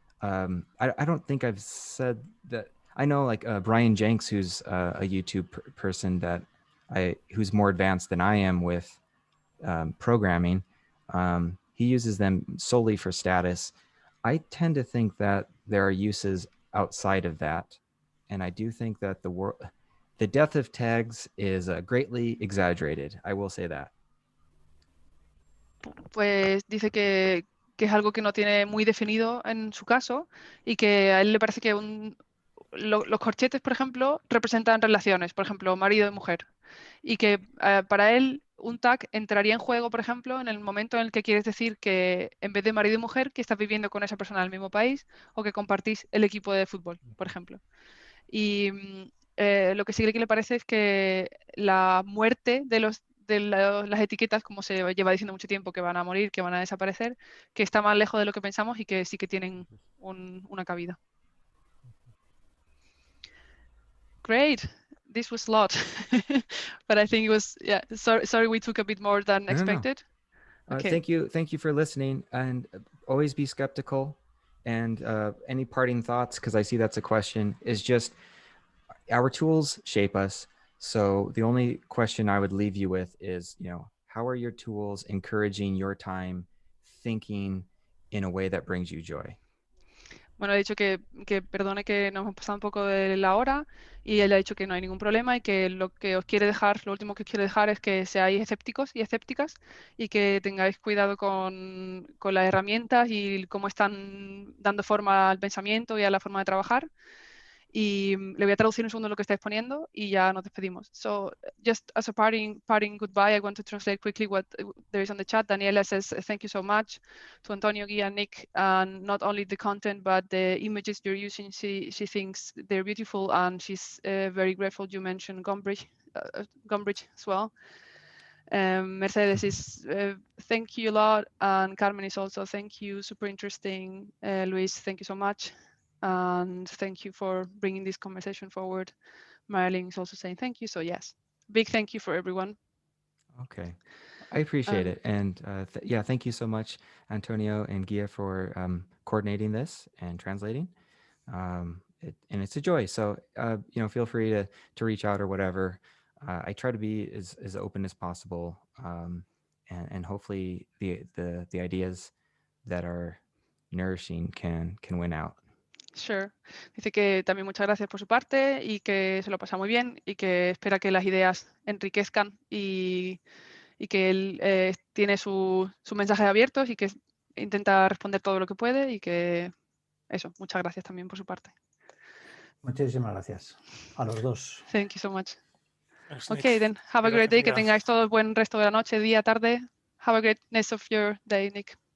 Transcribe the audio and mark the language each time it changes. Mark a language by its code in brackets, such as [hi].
[en] I don't think I've said that. I know like Brian Jenks, who's a YouTube person who's more advanced than I am with programming. He uses them solely for status. I tend to think that there are uses outside of that. And I do think that the death of tags is greatly exaggerated. I will say that. [es] Pues dice que es algo que no tiene muy definido en su caso y que a él le parece que los corchetes, por ejemplo, representan relaciones, por ejemplo, marido y mujer. Y que para él un tag entraría en juego, por ejemplo, en el momento en el que quieres decir que en vez de marido y mujer, que estás viviendo con esa persona en el mismo país o que compartís el equipo de fútbol, por ejemplo. Y lo que sí que le parece es que la muerte de las etiquetas, como se lleva diciendo mucho tiempo, que van a morir, que van a desaparecer, que está más lejos de lo que pensamos y que sí que tienen una cabida. [en] Great. This was a lot, but I think it was, yeah, sorry we took a bit more than expected. No. Okay. Thank you for listening, and always be skeptical. And any parting thoughts, because I see that's a question, is just our tools shape us. So the only question I would leave you with is, how are your tools encouraging your time thinking in a way that brings you joy? [es] Bueno, he dicho que perdone que nos hemos pasado un poco de la hora y él ha dicho que no hay ningún problema y que lo que os quiere dejar, lo último que os quiere dejar es que seáis escépticos y escépticas y que tengáis cuidado con las herramientas y cómo están dando forma al pensamiento y a la forma de trabajar. Y le voy a traducir un segundo lo que estáis poniendo y ya nos despedimos. [en] So just as a parting goodbye, I want to translate quickly what there is on the chat. Daniela says, thank you so much to Antonio, Guía, and Nick, and not only the content, but the images you're using. She thinks they're beautiful, and she's very grateful you mentioned Gombrich as well. Mercedes is thank you a lot, and Carmen is also thank you, super interesting. Luis, thank you so much. And thank you for bringing this conversation forward. Marilyn is also saying thank you. So yes, big thank you for everyone. Okay, I appreciate it. And thank you so much, Antonio and Guía, for coordinating this and translating. And it's a joy. So, feel free to reach out or whatever. I try to be as open as possible, and hopefully the ideas that are nourishing can win out. Sure. [es] Dice que también muchas gracias por su parte y que se lo pasa muy bien y que espera que las ideas enriquezcan y que él tiene sus mensajes abiertos y que intenta responder todo lo que puede y que eso, muchas gracias también por su parte. Muchísimas gracias a los dos. [en] Thank you so much. Thanks, Okay, Nick. then have a great [es] Gracias, [en] day. [es] Que Guía. tengáis todo buen resto de la noche, día, tarde. [en] Have a great rest of your day, Nick.